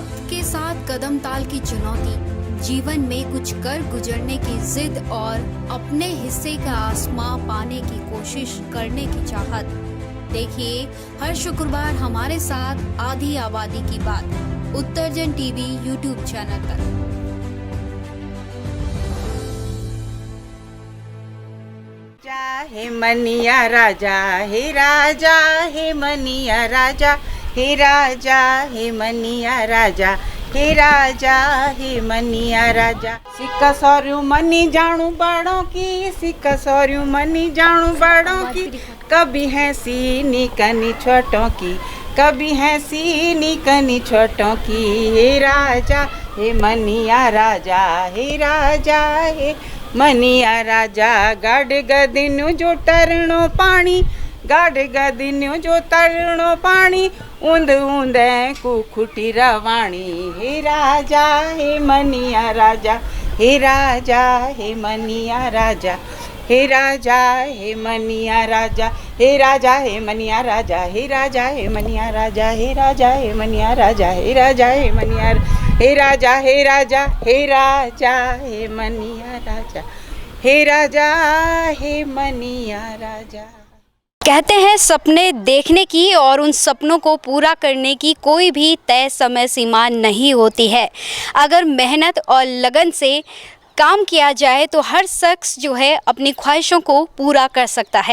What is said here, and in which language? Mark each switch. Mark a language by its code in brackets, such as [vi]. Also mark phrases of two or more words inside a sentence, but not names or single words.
[hi] के साथ कदम ताल की चुनौती, जीवन में कुछ कर गुजरने की जिद और अपने हिस्से का आसमां पाने की कोशिश करने की चाहत। देखिए हर शुक्रवार हमारे साथ आधी आबादी की बात उत्तरजन टीवी यूट्यूब चैनल पर। [gbm] हे मनिया राजा, हे राजा, हे मनिया राजा, हे राजा, हे मनिया राजा, हे राजा, हे मनिया राजा। सिक्का सौर्यू मनी जानू बड़ों की, सिक्का सौर्यू मनी जानू बड़ों की, कभी है सीनी कनी छोटों की, कभी है सीनी कनी छोटों की। हे राजा, हे मनिया राजा, हे राजा, हे मनिया राजा। गाड गदिन्यू जो टरणो पानी, गाड गदिन्यू जो टरणो पानी, ऊंद ऊंदे कुखुटी रवाणी। हे राजा, हे मनिया राजा, हे राजा, हे मनिया राजा, हे राजा, हे मनिया राजा, हे राजा, हे मनिया राजा, हे राजा, हे मनिया राजा, हे राजा, हे मनिया राजा, हे राजा, हे मनिया, हे राजा, हे राजा, हे राजा, हे मनिया राजा, हे राजा, हे मनिया राजा। [hi] कहते हैं सपने देखने की और उन सपनों को पूरा करने की कोई भी तय समय सीमा नहीं होती है। अगर मेहनत और लगन से काम किया जाए तो हर शख्स जो है अपनी ख्वाहिशों को पूरा कर सकता है।